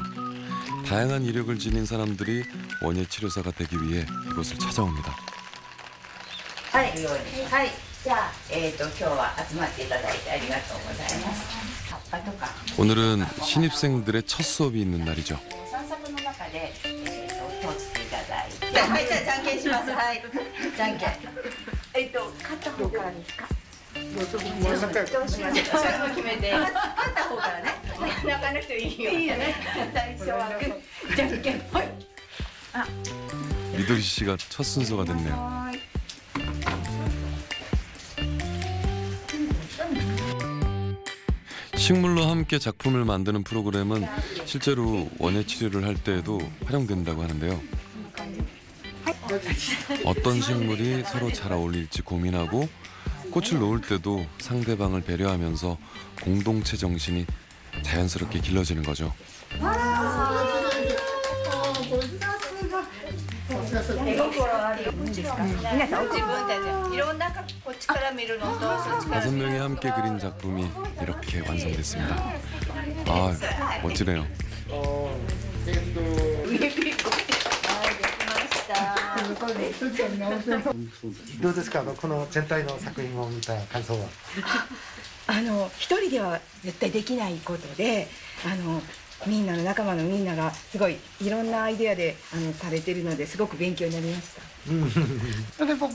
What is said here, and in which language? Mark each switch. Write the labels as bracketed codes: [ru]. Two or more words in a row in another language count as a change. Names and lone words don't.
[ko] 다양한 이력을 지닌 사람들이 원예 치료사가 되기 위해 이곳을 찾아옵니다. [ja] はい、はい、じゃあ、今日は集まっていただいてありがとうございます。葉っぱとか。 [ko] 오늘은 신입생들의 첫 수업이 있는 날이죠. [ja] 散策の中で、通っていただいて。はい、じゃあじゃんけんします。はい、じゃんけん。勝った方からですか。どうしましょう。最後決めて。勝った方からね。泣かなくていいよ。いいよね。最初はグー、じゃんけんぽい。あ、 [ko] 미도리 씨가 첫 순서가 됐네요. 식물로 함께 작품을 만드는 프로그램은 실제로 원예 치료를 할 때에도 활용된다고 하는데요. 어떤 식물이 서로 잘 어울릴지 고민하고 꽃을 놓을 때도 상대방을 배려하면서 공동체 정신이 자연스럽게 길러지는 거죠. [ja] 絵心ある。皆さん自分たちいろんなこっちから見るのとそっちから [ko] 5명이 함께 그린 작품이 이렇게 완성됐습니다. 아, 멋지네요. [ja] どうですか、この全体の作品を見た感想は。一人では絶対できないことで、みんなの仲間のみんながすごいいろんなアイデアでされてるのですごく勉強になりました。